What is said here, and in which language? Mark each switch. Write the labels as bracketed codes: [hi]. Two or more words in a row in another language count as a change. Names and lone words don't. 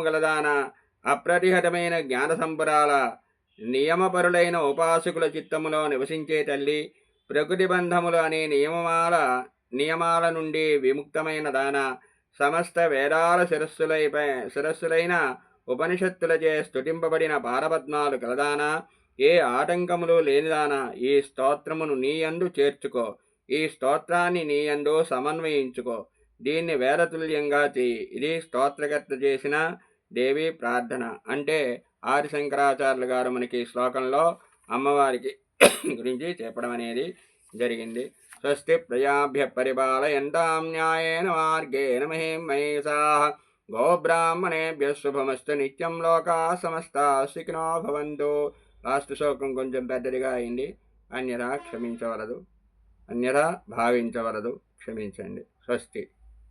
[te] గలదాన, అప్రతిహతమైన జ్ఞాన సంపురాల, నియమపరులైన ఉపాసకుల చిత్తములో నివసించే తల్లి, ప్రకృతి బంధములు అనే నియమాల నుండి విముక్తమైన దాన, సమస్త వేదాల శిరస్సులైన ఉపనిషత్తులచే స్తుతింపబడిన పారపద్మాలు కలదానా, ఏ ఆటంకములు లేనిదానా, ఈ స్తోత్రమును నీయందు చేర్చుకో, ఈ స్తోత్రాన్ని నీయందు సమన్వయించుకో, దీన్ని వేదతుల్యంగా చెయ్యి. ఇది స్తోత్రకర్త చేసిన దేవి ప్రార్థన. అంటే ఆది శంకరాచార్యులు గారు మనకి శ్లోకంలో అమ్మవారికి గురించి చెప్పడం అనేది జరిగింది. [sa] స్వస్తి ప్రజాభ్య పరిపాలయంతాం న్యాయేన మార్గేణ మహిం మహేశాః గోబ్రాహ్మణేభ్యః శుభమస్తు నిత్యం లోకాః సమస్తాః సుఖినో భవంతు. [te] లాస్ట్ శ్లోకం కొంచెం పెద్దదిగా అయింది, అన్యథా భావించవలదు, క్షమించండి. స్వస్తి.